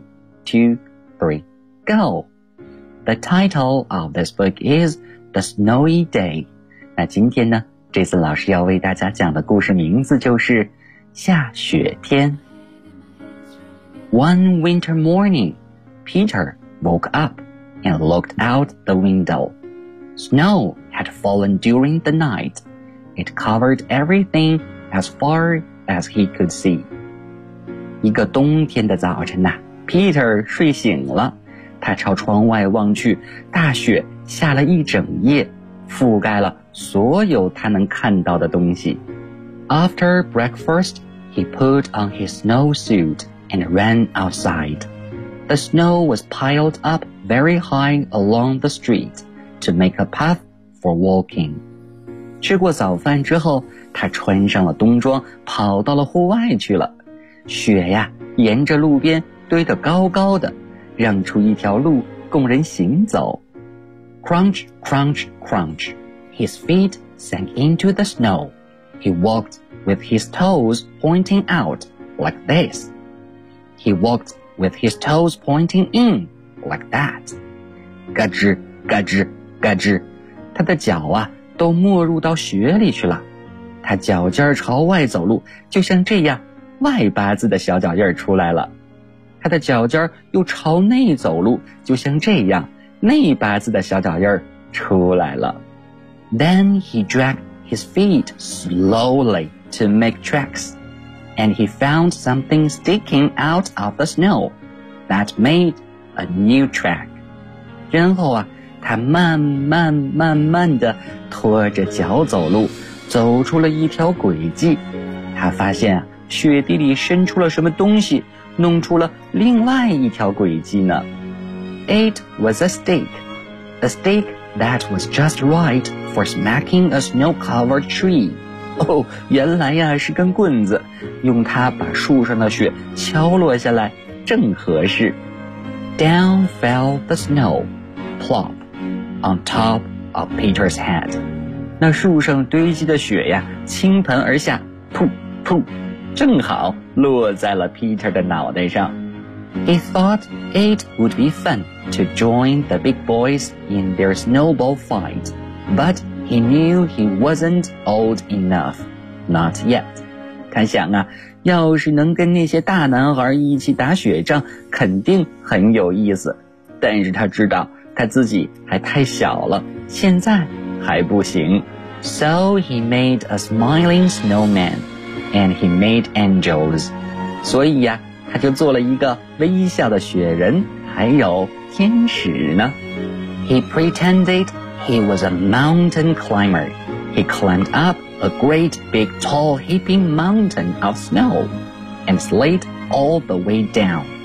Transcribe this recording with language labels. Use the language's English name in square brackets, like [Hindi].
[English] 1, 2, 3, go! The title of this book is The Snowy Day [Chinese] 那今天呢这次老师要为大家讲的故事名字就是下雪天 [English] One winter morningPeter woke up and looked out the window. Snow had fallen during the night. It covered everything as far as he could see. [Chinese] 一个冬天的早晨啊 ,Peter 睡醒了。他朝窗外望去大雪下了一整夜覆盖了所有他能看到的东西。 [English] After breakfast, he put on his snowsuit and ran outside. The snow was piled up very high along the street to make a path for walking. [Chinese] 吃过早饭之后他穿上了冬装跑到了户外去了。雪呀沿着路边堆得高高的让出一条路供人行走。 [English] Crunch, crunch, crunch. His feet sank into the snow. He walked with his toes pointing out like this. He walked with his toes pointing in, like that. [Chinese] 咯吱咯吱咯吱，他的脚啊都没入到雪里去了。他脚尖朝外走路，就像这样，外八字的小脚印出来了。他的脚尖又朝内走路，就像这样，内八字的小脚印出来了。 [English] Then he dragged his feet slowly to make tracks, and he found something sticking out of the snow that made a new track. [Chinese] 然后啊，他慢慢慢慢地拖着脚走路，走出了一条轨迹。他发现啊，雪地里伸出了什么东西，弄出了另外一条轨迹呢。 [English] It was a stick that was just right for smacking a snow-covered tree. [Chinese] 哦，原来呀是根棍子，用它把树上的雪敲落下来，正合适。 [English] Down fell the snow, plop, on top of Peter's head. [Chinese] 那树上堆积的雪呀，倾盆而下，噗噗。正好落在了 Peter 的脑袋上。 [English] He thought it would be fun to join the big boys in their snowball fight, but he knew he wasn't old enough, not yet. [Chinese] 他想啊，要是能跟那些大男孩一起打雪仗，肯定很有意思。但是他知道他自己还太小了，现在还不行。 [English] So he made a smiling snowman. And he made angels. [Chinese] 所以呀，他就做了一个微笑的雪人，还有天使呢。 [English] He pretended he was a mountain climber. He climbed up a great big tall heaping mountain of snow and slid all the way down.